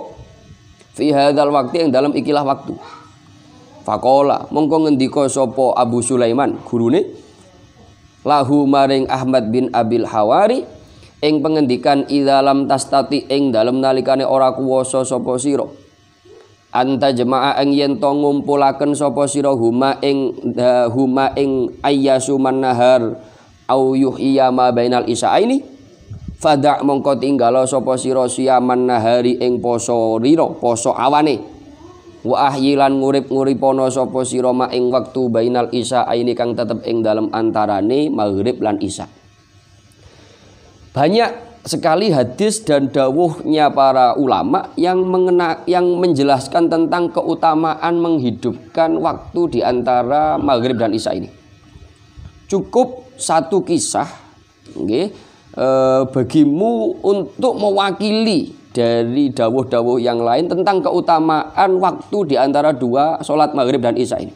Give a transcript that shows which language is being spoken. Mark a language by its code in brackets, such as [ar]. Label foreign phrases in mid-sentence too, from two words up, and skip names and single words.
[ar] Fi hadzal waqti [jv] ing dalem ikilah waktu. Faqala mongko ngendika sapa Abu Sulaiman gurune lahu maring Ahmad bin Abil Hawari ing pengendikan [ar] idza lam tastati [jv] ing dalem nalikane ora kuwasa sapa sira anta jemaah ing yen to ngumpulaken sapa sira huma ing [ar] ayyasuman nahar au yuhya ma bainal isaaini fada [jv] mongko tinggalo sapa sira [ar] siyaman nahari [jv] ing poso rira poso awane [ar] wa ahyilan [jv] ngurip-nguripono sapa sira ma ing wektu [ar] bainal isaaini [jv] kang tetep ing dalem antarane maghrib lan isya. [id] Banyak sekali hadis dan dawuhnya para ulama yang menjelaskan tentang keutamaan menghidupkan waktu di antara maghrib dan isya ini. Cukup satu kisah bagimu untuk mewakili dari dawuh-dawuh yang lain tentang keutamaan waktu di antara dua sholat maghrib dan isya ini.